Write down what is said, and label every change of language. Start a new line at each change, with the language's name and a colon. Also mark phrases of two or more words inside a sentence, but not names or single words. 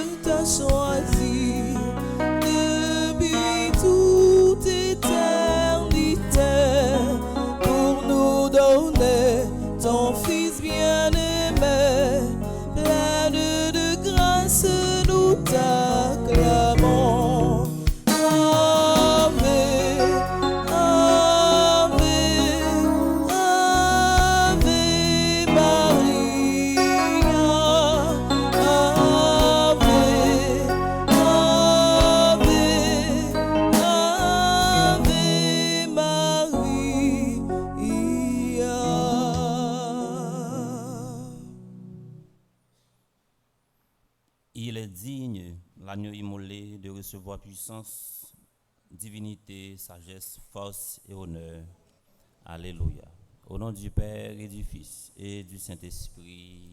French: t'a choisi depuis toute éternité pour nous donner ton Fils bien-aimé. Pleine de grâce, nous t'acclamons.
Latin: Ave, Ave, Ave Maria. Ave, Ave, Ave Maria.
French: Il est digne, l'agneau immolé, de recevoir puissance, divinité, sagesse, force et honneur. Alléluia. Au nom du Père et du Fils et du Saint-Esprit.